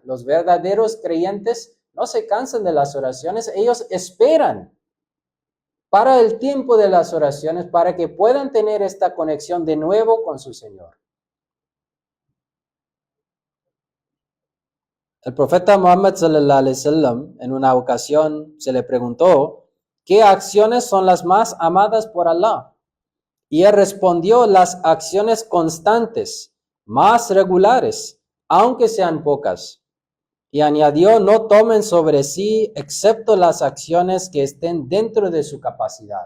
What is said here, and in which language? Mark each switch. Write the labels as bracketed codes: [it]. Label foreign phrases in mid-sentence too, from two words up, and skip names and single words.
[es] Los verdaderos creyentes no se cansan de las oraciones, ellos esperan para el tiempo de las oraciones, para que puedan tener esta conexión de nuevo con su Señor. El profeta Muhammad [ar] صلى الله عليه وسلم [es] en una ocasión se le preguntó, ¿qué acciones son las más amadas por Allah? Y él respondió, las acciones constantes, más regulares, aunque sean pocas. Y añadió, no tomen sobre sí excepto las acciones que estén dentro de su capacidad.